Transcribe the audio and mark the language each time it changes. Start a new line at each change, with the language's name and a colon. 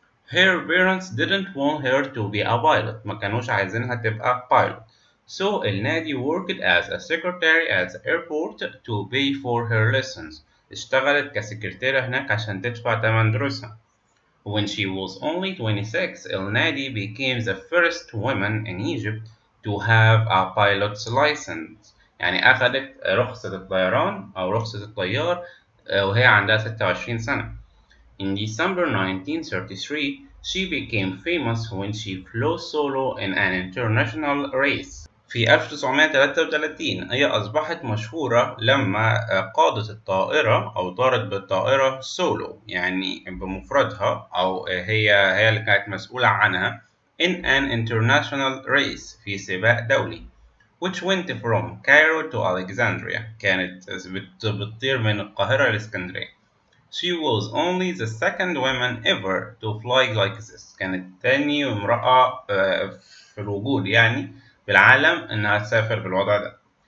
English: Her parents didn't want her to be a pilot.
Arabic: ما كانوش عايزينها تبقى pilot.
English: So النادي worked as a secretary at the airport to pay for her lessons.
Arabic: اشتغلت كسكرتيرة هناك عشان تدفع تمن دروسها.
English: When she was only 26, النادي became the first woman in Egypt to have a pilot's license.
Arabic: يعني أخذت رخصة الطيران أو رخصة الطيار وهي عندها 26 سنة.
English: In December 1933, she became famous when she flew solo in an international race.
Arabic: في 1933 هي أصبحت مشهورة لما قادت الطائرة أو طارت بالطائرة سولو، يعني بمفردها، أو هي اللي كانت مسؤولة عنها
English: in an international race
Arabic: في سباق دولي
English: which went from Cairo to Alexandria.
Arabic: كانت بتطير من القاهرة لإسكندرية.
English: She was only the second woman ever to fly like this.
Arabic: كانت تاني امرأة في الوجود يعني في العالم إنها تسافر بالوضع ده.